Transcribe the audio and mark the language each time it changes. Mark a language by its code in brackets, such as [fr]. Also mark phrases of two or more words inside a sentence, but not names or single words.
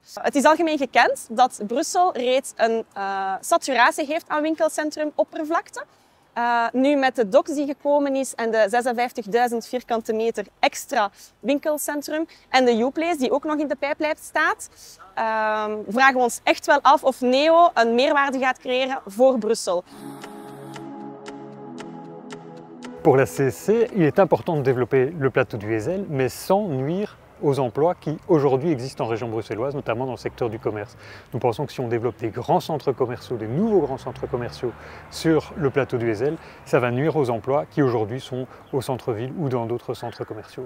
[nl] Het is algemeen gekend dat Brussel reeds een saturatie heeft aan winkelcentrumoppervlakte. Nu met de DOCS die gekomen is en de 56.000 vierkante meter extra winkelcentrum en de Uplace die ook nog in de pijplijn staat, vragen we ons echt wel af of Neo een meerwaarde gaat creëren voor Brussel. [fr] Pour la CSC, il est important de développer le plateau du Hezel, mais sans nuire aux emplois qui aujourd'hui existent en région bruxelloise, notamment dans le secteur du commerce. Nous pensons que si on développe des grands centres commerciaux, des nouveaux grands centres commerciaux sur le plateau du Hezel, ça va nuire aux emplois qui aujourd'hui sont au centre-ville ou dans d'autres centres commerciaux.